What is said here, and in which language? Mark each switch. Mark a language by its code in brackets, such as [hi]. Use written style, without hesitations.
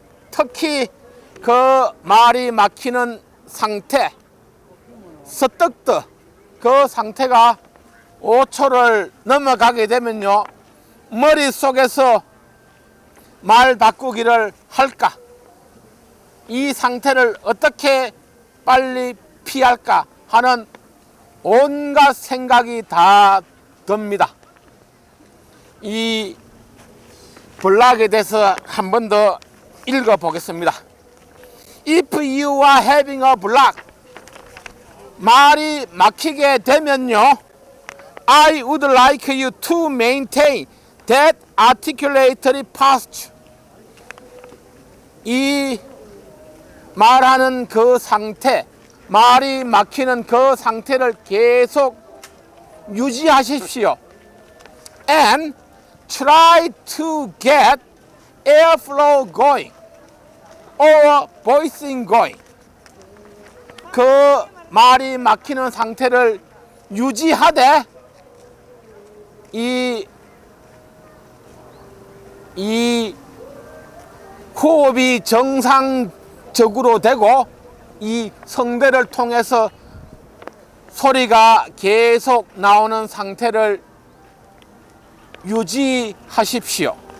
[ko] 특히 그 말이 막히는 상태, 서떡떠 그 상태가 5초를 넘어가게 되면요, 머릿속에서 말 바꾸기를 할까, 이 상태를 어떻게 빨리 피할까 하는 온갖 생각이 다 듭니다. 이 블락에 대해서 한 번 더 읽어 보겠습니다. [en] If you are having a block, [ko] 말이 막히게 되면요, [en] I would like you to maintain that articulatory posture. [ko] 이 말하는 그 상태, 말이 막히는 그 상태를 계속 유지하십시오. [en] And try to get airflow going or voicing going. [ko] 그 말이 막히는 상태를 유지하되 이 호흡이 정상적으로 되고 이 성대를 통해서 소리가 계속 나오는 상태를 유지하십시오.